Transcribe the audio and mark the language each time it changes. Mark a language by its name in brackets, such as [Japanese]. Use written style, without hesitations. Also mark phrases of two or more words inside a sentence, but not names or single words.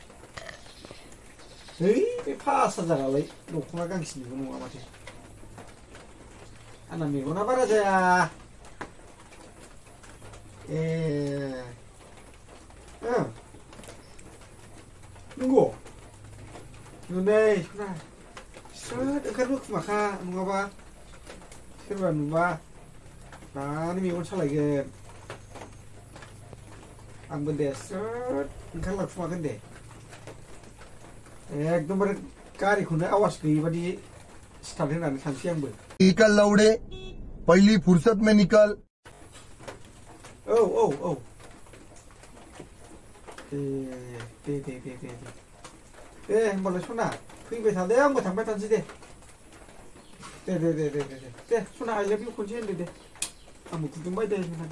[Bodo] है बे 5000 आलाय दख'ना गांसेनिबो नङा माथो आंना मेगना बारा जाया नंगौ नै सना स्रोद ओंखारबोखुमाखा नङाबा सोरबा नुबा दानो मेगन सालायगोन आंबो दे स्रोद ओंखारलांखुमागोन दे एकदमबारे गारिखौनो आवाज गैयि बादि स्टार्ट होनानै थांसै आंबो [Hindi] निकल लौड़े पहली फुर्सत में निकल [Bodo] औ दे होमबालाय सना फैबाय थादो आंबो थांबाय थानोसै दे सना [English] I love you [Bodo] खनसे होनदो दे आंबो गुदुंबाय दे